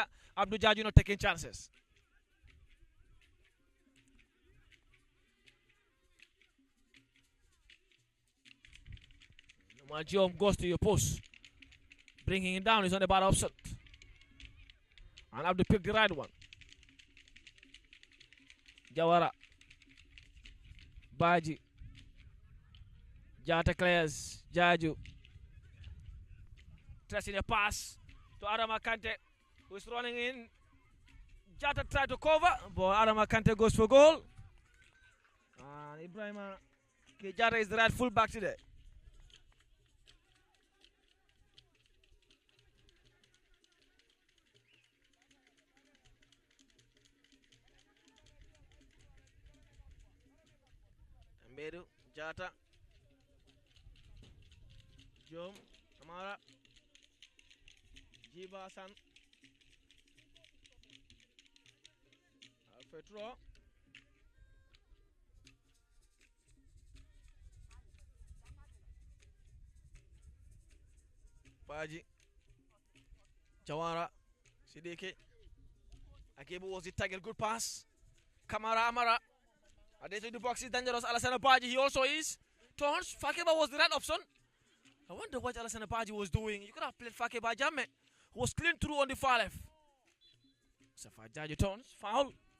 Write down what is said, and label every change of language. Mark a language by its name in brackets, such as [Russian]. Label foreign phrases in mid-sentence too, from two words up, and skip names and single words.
[English] Abdul Jaju not taking chances. Umar Job goes to your post. Bringing him down. He's on the bad option. And Abdul pick the right one. Jawara. Baji. Jata clears. Jaju. Tracing a pass to Adama Kante, who is running in. Jata tried to cover, but Adama Kante goes for goal. And Ibrahima Kejata is the right full back today. Medu, Jata, Jom, Amara. Jiba San Alfetro Baji Jawara Sidiki Akibu was the target, good pass. Kamara Amara Adete the box is dangerous. Alassane Baji, he also is. Turns, Fakeba was the right option. I wonder what Alassane Baji was doing. You could have played Fakeba Jamme, who was clean through on the far left. Mustafa Jaju turns, foul.